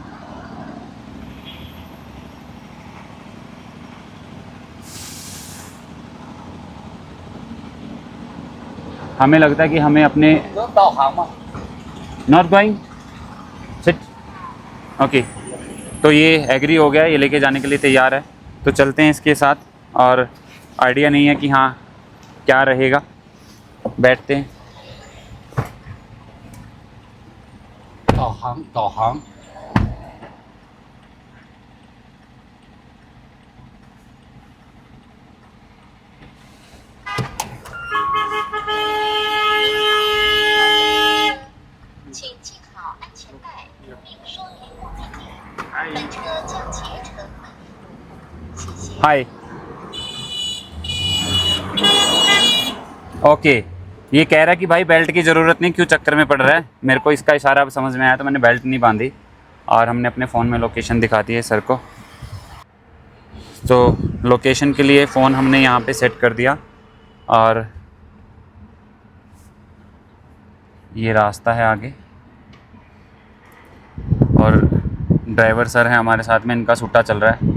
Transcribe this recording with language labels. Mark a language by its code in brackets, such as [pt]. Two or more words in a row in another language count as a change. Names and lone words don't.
[hi] हमें लगता है कि हमें अपने [en] not going sit, okay. [hi] तो ये एग्री हो गया, ये लेके जाने के लिए तैयार है, तो चलते हैं इसके साथ। और आइडिया नहीं है कि हाँ क्या रहेगा, बैठते हैं। [zh] 导航请系好安全带，并说明目的地。本车将竭诚本服，谢谢。 [en] Hi, okay. [hi] ये कह रहा है कि भाई बेल्ट की ज़रूरत नहीं, क्यों चक्कर में पड़ रहा है। मेरे को इसका इशारा अब समझ में आया, तो मैंने बेल्ट नहीं बांधी और हमने अपने फ़ोन में लोकेशन दिखा दी है सर को। तो लोकेशन के लिए फ़ोन हमने यहाँ पे सेट कर दिया, और ये रास्ता है आगे, और ड्राइवर सर हैं हमारे साथ में, इनका सूटा चल रहा है।